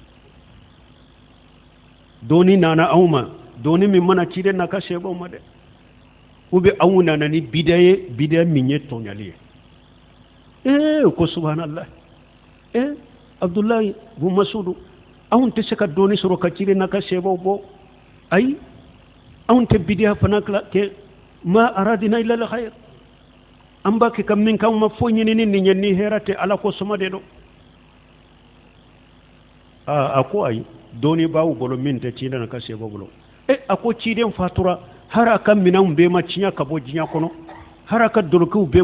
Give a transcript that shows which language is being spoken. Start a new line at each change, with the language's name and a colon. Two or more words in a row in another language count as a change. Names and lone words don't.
Bambara: dɔɔni nana aw ma dɔɔni min mana ciden n'a ka sɛbɛw ma dɛ
French: ou bien
Bambara: aw nana ni bida ye bida min ye tɔɲali ye ko subhanallah Abdullahi ibn Mas'ud anw tɛ se ka dɔɔni sɔrɔ ka ciden n'a ka sɛbɛw bɔ ayi anw tɛ bidiya fana kɛ
Arabic: ما أردنا إلا الخير
Bambara: an b'a kɛ ka min k'anw ma foyi ɲini ni nin ye ni hɛrɛ tɛ ala ko sɔmɔ de don a ko ayi dɔɔni b'aw bolo min tɛ ciden n'a ka sɛbɛw bolo a ko ciden fatura har a ka minɛnw bɛɛ ma tiɲɛ ka bɔ diɲɛ kɔnɔ har a ka dolokiw bɛɛ